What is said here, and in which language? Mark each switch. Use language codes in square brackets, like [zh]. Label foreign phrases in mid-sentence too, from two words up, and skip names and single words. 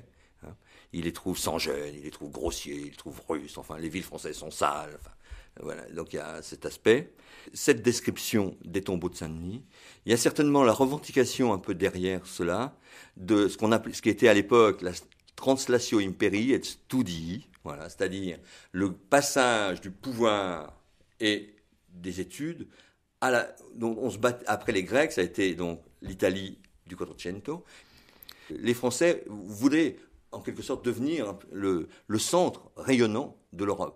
[fr] Il les trouve sans gêne, il les trouve grossiers, il les trouve russes, enfin les villes françaises sont sales. Voilà, donc il y a cet aspect. Cette description des tombeaux de Saint-Denis, il y a certainement la revendication un peu derrière cela de ce qui était à l'époque la [la] translatio imperii et studii, [fr] voilà, c'est-à-dire le passage du pouvoir et des études dont on se bat après les Grecs, ça a été donc l'Italie du Quattrocento. Les Français voulaient en quelque sorte devenir le centre rayonnant de l'Europe.